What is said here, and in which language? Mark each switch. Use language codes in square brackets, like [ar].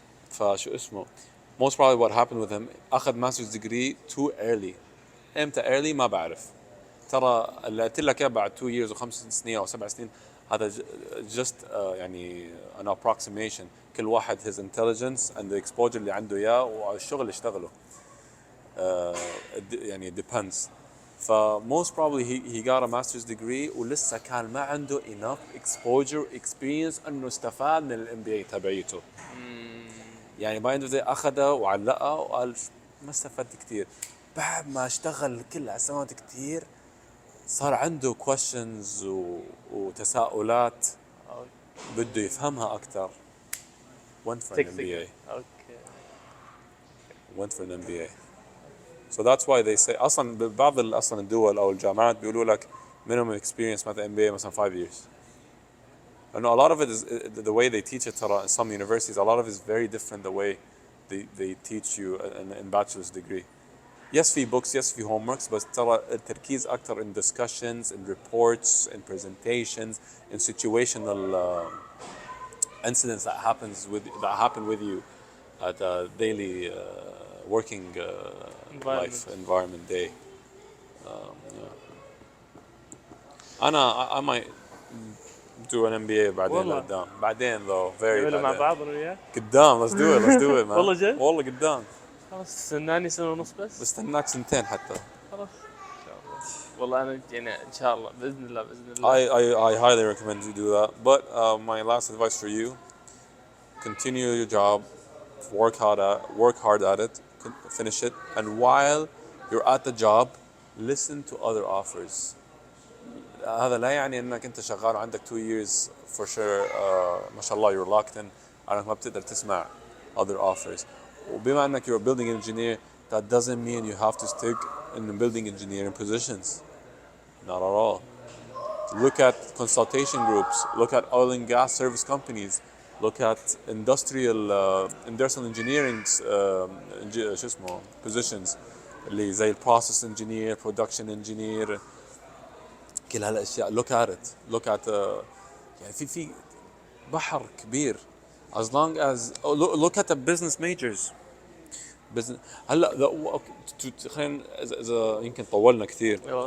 [ar] فشو اسمه [en] most probably what happened with him [ar] اخذ [en] master's degree too early. [ar] امتى early ما بعرف. ترى اللي قلت لك اياه بعد 2 years و5 سنين او 7 سنين هذا just يعني [en] an approximation [ar] كل واحد [en] his intelligence and the exposure [ar] اللي عنده اياه والشغل اللي اشتغله يعني depends ف [en] most probably he got a master's degree [ar] ولسه كان ما عنده [en] enough exposure experience [ar] انه استفاد من الام بي اي تبعيته يعني باي اند اخذها وعلقها وقال ما استفدت كثير بعد ما اشتغل كل هالسنوات كثير صار عنده questions وتساؤلات بده يفهمها أكثر [en] went for an MBA. Okay. Went for an MBA. So that's why they say [ar] أصلاً بعض أصلاً الدول أو الجامعات بيقولوا لك [en] minimum experience [ar] مثلا MBA مثلا 5 years. [en] I know a lot of it is the way they teach it ترى some universities a lot of it is very different the way they teach you in bachelor's degree. Yes في books yes في homeworks [ar] بس ترى التركيز أكتر [en] in discussions in reports in presentations in situational incidents that happen with you at a daily working life environment day. Yeah. I might do an MBA [ar] بعدين لقدام. بعدين [en] though very [ar] نعملها مع بعدين. بعض انا وياك. [en] قدام let's do it man. [ar] والله جد؟ والله قدام. خلاص استناني سنة ونص بس. بستناك سنتين حتى. خلاص. إن شاء الله. والله أنا يعني إن شاء الله بإذن الله. [en] I highly recommend you do that. But my last advice for you: continue your job, work hard at it, finish it, and while you're at the job, listen to other offers. [ar] هذا لا يعني انك انت شغال وعندك [en] 2 years for sure [ar] ما شاء الله [en] you're locked in [ar] انك ما بتقدر تسمع [en] other offers. [ar] وبما انك [en] you're a building engineer, that doesn't mean you have to stick in the building engineering positions. Not at all. Look at consultation groups, look at oil and gas service companies, look at industrial engineering [ar] شو اسمه [en] positions [ar] اللي زي [en] process engineer, production engineer, [ar] كل هالاشياء. [en] look at [ar] يعني في بحر كبير. [en] as long as look at the business majors. [ar] هلا خلينا اذا يمكن طولنا كثير.